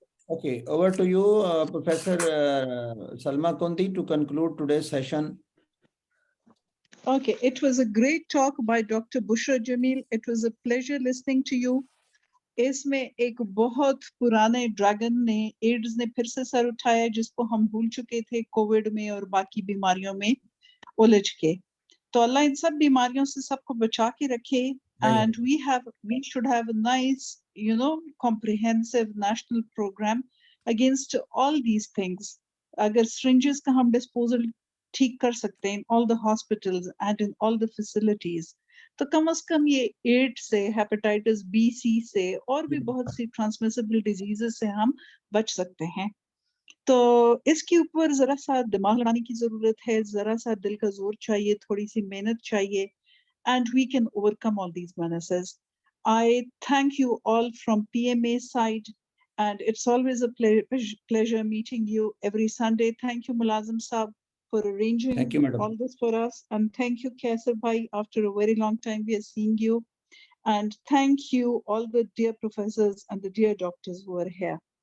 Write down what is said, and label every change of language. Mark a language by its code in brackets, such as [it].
[en] Okay, over to you, Professor Salma Kundi, to conclude today's session. Okay, it was a great talk by Dr. Bushra Jamil. It was a pleasure listening to you. [hi] इसमें एक बहुत पुराने dragon ने, ads ने फिर से sir उठाया, जिसको हम भूल चुके थे कोविड में और बाकी बीमारियों में उलझ के. तो अल्लाह इन सब बीमारियों से सबको बचा के रखे. [en] And we should have a nice, comprehensive national program against all these things. [hi] अगर syringes का हम disposal ठीक कर सकते हैं [en] in all the hospitals and in all the facilities, [hi] तो कम से कम ये एड्स से, हेपेटाइटिस बी, सी से और भी बहुत सी ट्रांसमिसिबल डिजीजेस से हम बच सकते हैं. तो इसके ऊपर जरा सा दिमाग लगाने की जरूरत है, जरा सा दिल का जोर चाहिए, थोड़ी सी मेहनत चाहिए, [en] and we can overcome all these menaces. I thank you all from PMA side, and it's always a pleasure meeting you every Sunday. Thank you, Mulazim Saab, for arranging all this for us. And thank you, Kaisar Bhai. After a very long time, we are seeing you. And thank you, all the dear professors and the dear doctors who are here.